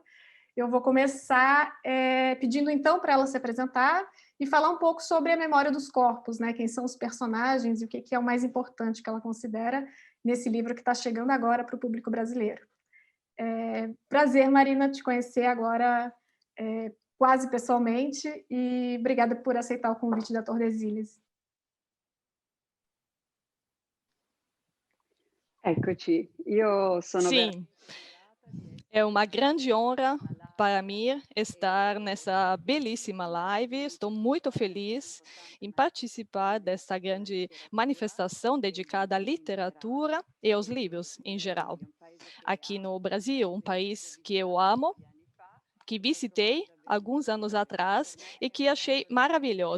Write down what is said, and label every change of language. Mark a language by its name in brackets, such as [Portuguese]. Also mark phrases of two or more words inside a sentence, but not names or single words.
[Portuguese] Eu vou começar pedindo então para ela se apresentar e falar um pouco sobre a memória dos corpos, né? Quem são os personagens e o que é o mais importante que ela considera nesse livro que está chegando agora para o público brasileiro. Prazer, Marina, te conhecer agora quase pessoalmente e obrigada por aceitar o convite da Tordesilhas. [Italian] Eccoci, io sono [Portuguese] Sim, é uma grande honra para mim estar nessa belíssima live. Estou muito feliz em participar desta grande manifestação dedicada à literatura e aos livros em geral. Aqui no Brasil, um país que eu amo, que visitei alguns anos atrás e que achei maravilhoso.